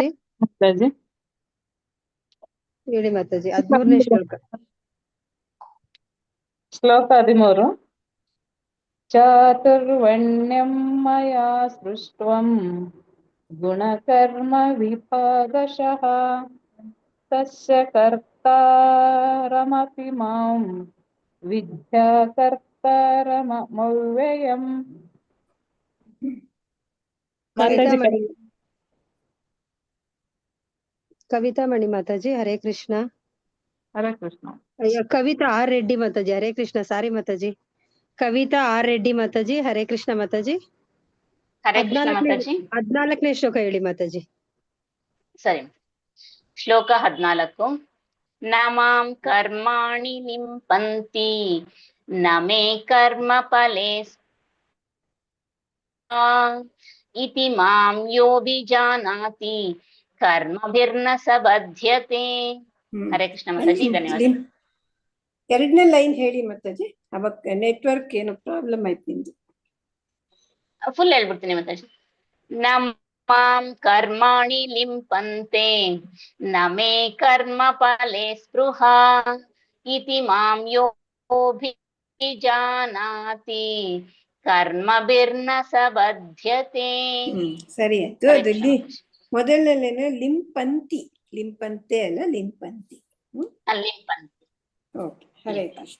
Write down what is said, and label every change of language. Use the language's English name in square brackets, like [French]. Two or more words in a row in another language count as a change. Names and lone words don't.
[Kannada] ಮಾತಾಜಿ. ಹೇಳಿ ಮಾತಾಜಿ 13ನೇ ಶ್ಲೋಕ. [Sanskrit] ಶ್ಲೋಕ 13. ಚಾತುರ್ವರ್ಣ್ಯಂ ಮಯಾ ಸೃಷ್ಟಂ ಗುಣಕರ್ಮ ವಿಭಾಗಶಃ ತಸ್ಯ ಕರ್ತಾರಮಪಿ ಮಾಂ ವಿದ್ಯಾ ಕರ್ತಾರಮವ್ಯಯಂ. [Kannada] ಕವಿತಾ ಮಣಿ ಮಾತಾಜಿ. ಹರೇ ಕೃಷ್ಣ. ಹರೇ ಕೃಷ್ಣ. ಅಯ್ಯೋ ಕವಿತಾ ಆರ್ ರೆಡ್ಡಿ ಮಾತಾಜಿ. ಹರೇ ಕೃಷ್ಣ. ಸಾರಿ ಮಾತಾಜಿ. ಕವಿತಾ ಆರ್ ರೆಡ್ಡಿ ಮಾತಾಜಿ. ಹರೇ ಕೃಷ್ಣ ಮಾತಾಜಿ. ಹರೇ ಕೃಷ್ಣ ಮಾತಾಜಿ. 14ನೇ ಶ್ಲೋಕ ಹೇಳಿ ಮಾತಾಜಿ. ಸರಿ. ಶ್ಲೋಕ 14. [Sanskrit] ನಮಾಂ ಕರ್ಮಾಣಿ ಲಿಂಪಂತಿ ನಮೇ ಕರ್ಮ ಫಲೇ ಇತಿ ಮಾಂ ಯೋಭಿಜಾನಾತಿ ಕರ್ಮಭಿರ್ನ ಸ ಬಧ್ಯತೆ. [Kannada] ಹರೇ ಕೃಷ್ಣ ಮಾತಾಜಿ. ಧನ್ಯವಾದ. 2ನೇ ಲೈನ್ ಹೇಳಿ ಮಾತಾಜಿ. ಅವಾಗ ನೆಟ್ವರ್ಕ್ ಏನೋ ಪ್ರಾಬ್ಲಮ್ ಆಯ್ತು ನಿಮ್ದು. ಫುಲ್ ಹೇಳ್ಬಿಡ್ತೀನಿ ಮಾತಾಜಿ. [Sanskrit] ನಮಾಂ ಕರ್ಮಾಣಿ ಲಿಂಪಂತೆ ನಮೇ ಕರ್ಮ ಫಲೇ ಸ್ಪೃಹ ಇತಿ ಮಾಂ ಯೋಭಿಜಾನಾತಿ ಕರ್ಮಭಿರ್ನ ಸ ಬಧ್ಯತೆ. [Kannada] ಸರಿ ಆಯ್ತು. ಅದು ಮೊದಲನೇನೆ ಲಿಂಪಂತಿ, ಲಿಂಪಂತೆ ಅಲ್ಲ ಲಿಂಪಂತಿ. ಲಿಂಪಂತಿ. ಓಕೆ. ಹರೇ ಕೃಷ್ಣ.